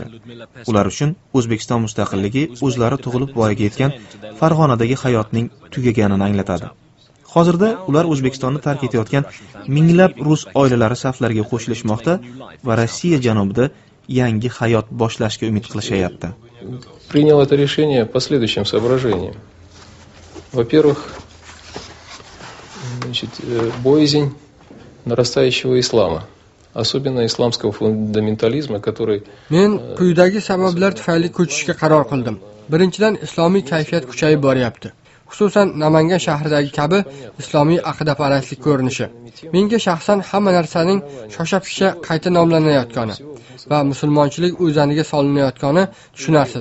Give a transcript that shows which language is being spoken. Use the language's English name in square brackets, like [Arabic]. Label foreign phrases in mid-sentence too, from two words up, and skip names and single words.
[Uzbek] Ular uchun O'zbekiston mustaqilligi o'zlari tug'ilib voyaga yetgan Farg'onadagi hayotning tugaganini anglatadi. Hozirda ular O'zbekistonni tark etayotgan minglab rus oilalari saflariga qo'shilishmoqda va Rossiya janubida yangi hayot boshlashga umid qilishyapti. [Russian] Принял это решение по следующим соображениям. Во-первых, боязнь нарастающего ислама. Особенно исламского фундаментализма, который [Uzbek] Men quyidagi sabablar tufayli ko'chishga qaror qildim. Birinchidan, islomiy kayfiyat kuchayib boryapti. Xususan Namangan shahridagi kabi islomiy aqidaparastlik ko'rinishi. Menga shaxsan hamma narsaning shosha-pisha qayta nomlanayotgani va musulmonchilik o'zaniga solinayotgani tushunarsiz.